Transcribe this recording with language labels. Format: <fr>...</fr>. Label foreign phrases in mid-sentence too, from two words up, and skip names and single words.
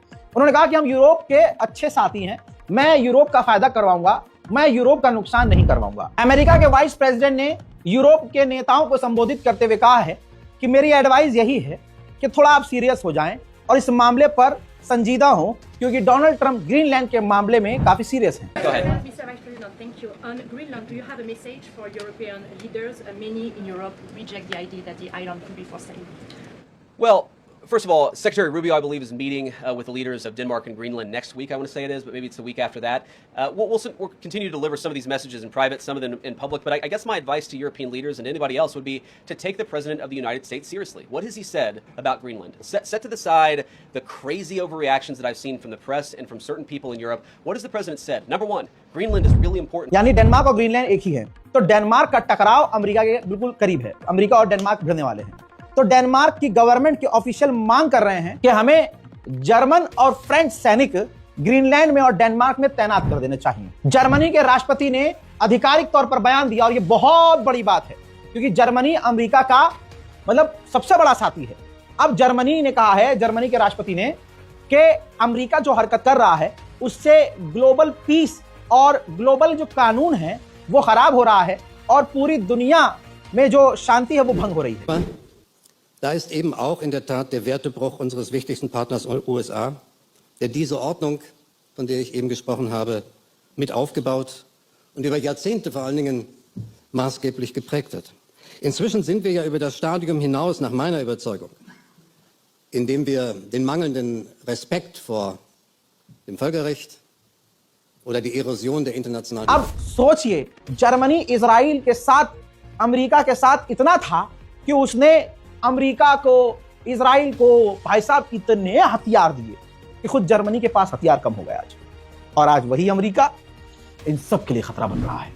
<hi>उन्होंने कहा कि हम यूरोप के अच्छे साथी हैं, मैं यूरोप का फायदा करवाऊंगा, मैं यूरोप का नुकसान नहीं करवाऊंगा। अमेरिका के वाइस प्रेसिडेंट ने यूरोप के नेताओं को संबोधित करते हुए कहा है कि मेरी एडवाइस यही है कि थोड़ा आप सीरियस हो जाएं और इस मामले पर संजीदा हो, क्योंकि डोनाल्ड ट्रंप ग्रीनलैंड के मामले में काफी सीरियस हैं।</hi> <en>Thank you. On Greenland, do you have a message for European leaders? Many in Europe reject the idea that the island could be for sale. Well, First of all, Secretary Rubio, I believe, is meeting with the leaders of Denmark and Greenland next week. I want to say it is, but maybe it's the week after that. We'll continue to deliver some of these messages in private, some of them in public. But I guess my advice to European leaders and anybody else would be to take the President of the United States seriously. What has he said about Greenland? Set to the side the crazy overreactions that I've seen from the press and from certain people in Europe. What has the President said? Number one, Greenland is really important.</en> <hi>यानी डेनमार्क और ग्रीनलैंड एक ही है, तो डेनमार्क का टकराव अमेरिका के बिल्कुल करीब है। अमेरिका और डेनमार्क भिड़ने वाले हैं। तो डेनमार्क की गवर्नमेंट के ऑफिशियल मांग कर रहे हैं कि हमें जर्मन और फ्रेंच सैनिक ग्रीनलैंड में और डेनमार्क में तैनात कर देने चाहिए। जर्मनी के राष्ट्रपति ने आधिकारिक तौर पर बयान दिया और यह बहुत बड़ी बात है, क्योंकि जर्मनी अमेरिका का मतलब सबसे बड़ा साथी है। अब जर्मनी ने कहा है, जर्मनी के राष्ट्रपति ने, कि अमेरिका जो हरकत कर रहा है उससे</hi> <en>global peace</en> <hi>और ग्लोबल जो कानून है वो खराब हो रहा है और पूरी दुनिया में जो शांति है वो भंग हो रही है।</hi> <de>Da ist eben auch in der Tat der Wertebruch unseres wichtigsten Partners USA, der diese Ordnung, von der ich eben gesprochen habe, mit aufgebaut und über Jahrzehnte vor allen Dingen maßgeblich geprägt hat. Inzwischen sind wir ja über das Stadium hinaus, nach meiner Überzeugung, indem wir den mangelnden Respekt vor dem Völkerrecht oder die Erosion der internationalen...</de> <hi>अब सोचिए, जर्मनी इजराइल के साथ, अमेरिका के साथ इतना था कि उसने अमेरिका को, इजराइल को भाई साहब इतने हथियार दिए कि खुद जर्मनी के पास हथियार कम हो गया आज। और आज वही अमेरिका इन सब के लिए खतरा बन रहा है।</hi>